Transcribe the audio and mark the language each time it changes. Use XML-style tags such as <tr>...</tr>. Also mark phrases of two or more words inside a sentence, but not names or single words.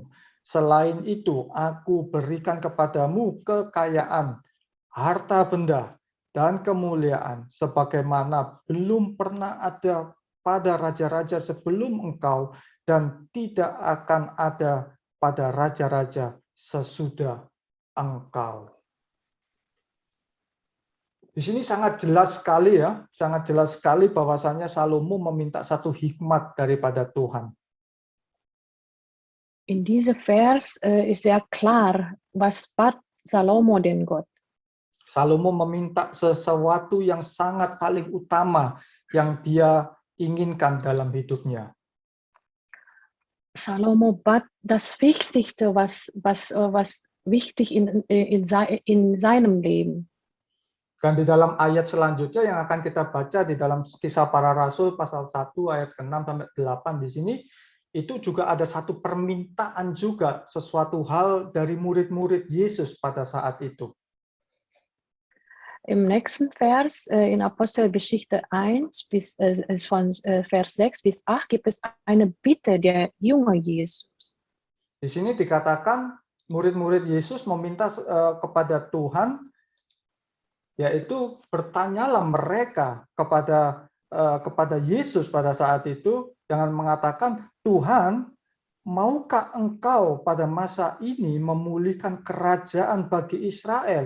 <id>Selain itu, aku berikan kepadamu kekayaan, harta benda, dan kemuliaan, sebagaimana belum pernah ada pada raja-raja sebelum engkau, dan tidak akan ada pada raja-raja sesudah engkau. Di sini sangat jelas sekali ya, sangat jelas sekali bahwasannya Salomo meminta satu hikmat daripada Tuhan.</id> <de>In diesem Vers ist sehr klar, was bat Salomo den Gott.</de> <id>Salomo meminta sesuatu yang sangat paling utama yang dia inginkan dalam hidupnya.</id> <de>Salomo bat das Wichtigste, was wichtig in seinem Leben.</de> <id>Dan di dalam ayat selanjutnya yang akan kita baca di dalam Kisah Para Rasul pasal 1 ayat ke-6 sampai 8 di sini, itu juga ada satu permintaan juga, sesuatu hal dari murid-murid Yesus pada saat itu.</id> <de>Im nächsten Vers in Apostelgeschichte 1 von Vers 6 bis 8 gibt es eine Bitte der Jünger Jesus.</de> <id>Di sini dikatakan murid-murid Yesus meminta kepada Tuhan, yaitu bertanyalah mereka kepada Yesus pada saat itu dengan mengatakan, Tuhan, maukah engkau pada masa ini memulihkan kerajaan bagi Israel?</id>